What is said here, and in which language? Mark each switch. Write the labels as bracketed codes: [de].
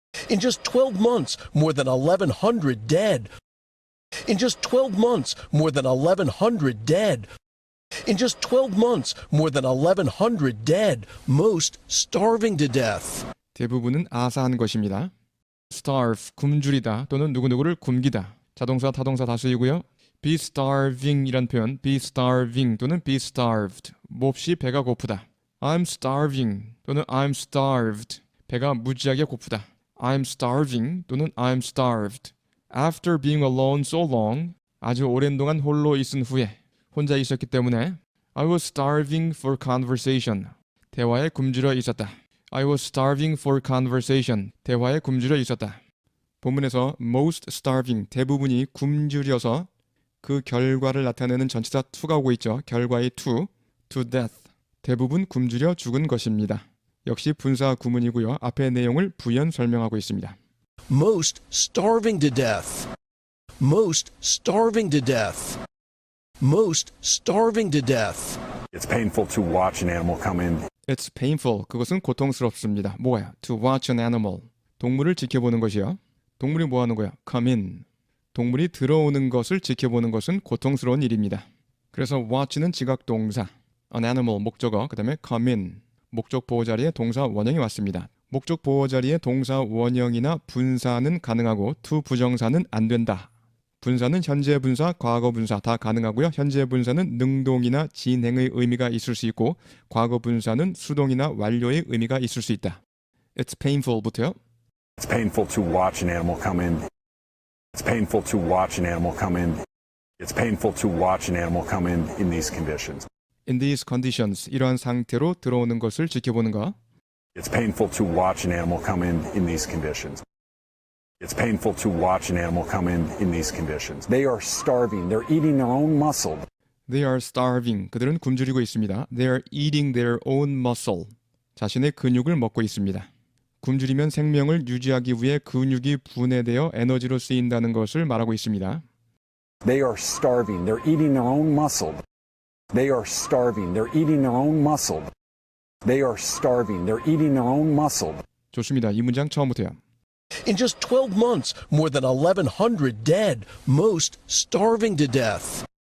[en] In just 12 months, more than 1,100 dead. In just 12 months, more than 1,100 dead. In just 12 months, more than 1,100 dead, most starving to death. [ko] 대부분은 아사한 것입니다. starve, 굶주리다 또는 누구누구를 굶기다. 자동사, 타동사 다수이고요. [en] be starving [ko] 이란 표현, [en] be starving 또는 be starved. [ko] 몹시 배가 고프다. [en] I'm starving 또는 I'm starved. [ko] 배가 무지하게 고프다. [en] I'm starving 또는 I'm starved. After being alone so long, [ko] 아주 오랜 동안 홀로 있은 후에 혼자 있었기 때문에 [en] I was starving for conversation. [ko] 대화에 굶주려 있었다. [en] I was starving for conversation. [ko] 대화에 굶주려 있었다. 본문에서 [en] most starving, [ko] 대부분이 굶주려서 그 결과를 나타내는 전치사 to가 오고 있죠. 결과의 [en] to death. [ko] 대부분 굶주려 죽은 것입니다. 역시 분사 구문이고요. 앞의 내용을 부연 설명하고 있습니다. [en] Most starving to death. Most starving to death. Most starving to death. It's painful to watch an animal come in. It's painful. [ko] 그것은 고통스럽습니다. 뭐가요? [en] To watch an animal. [ko] 동물을 지켜보는 것이요. 동물이 뭐 하는 거야? [en] Come in. [ko] 동물이 들어오는 것을 지켜보는 것은 고통스러운 일입니다. 그래서 watch는 지각 동사, [en] an animal [ko] 목적어, 그 다음에 come in 목적 보호 자리에 동사 원형이 왔습니다. 목적 보호 자리에 동사 원형이나 분사는 가능하고 to 부정사는 안 된다. 분사는 현재 분사, 과거 분사 다 가능하고요. 현재 분사는 능동이나 진행의 의미가 있을 수 있고 과거 분사는 수동이나 완료의 의미가 있을 수 있다. [en] It's painful부터요. It's painful to watch an animal come in. It's painful to watch an animal come in. It's painful to watch an animal come in these conditions. In these conditions, [ko] 이러한 상태로 들어오는 것을 지켜보는 것. [en] It's painful to watch an animal come in these conditions. It's painful to watch an animal come in these conditions. They are starving. They're eating their own muscle. They are starving. [ko] 그들은 굶주리고 있습니다. [en] They are eating their own muscle. [ko] 자신의 근육을 먹고 있습니다. 굶주리면 생명을 유지하기 위해 근육이 분해되어 에너지로 쓰인다는 것을 말하고 있습니다. [en] They are starving. They're eating their own muscle. They are starving. They're eating their own muscle. They are starving. They're eating their own muscle. [ko] 좋습니다. 이 문장 처음부터요. [en] In just 12 months, more than 1,100 dead, most starving to death.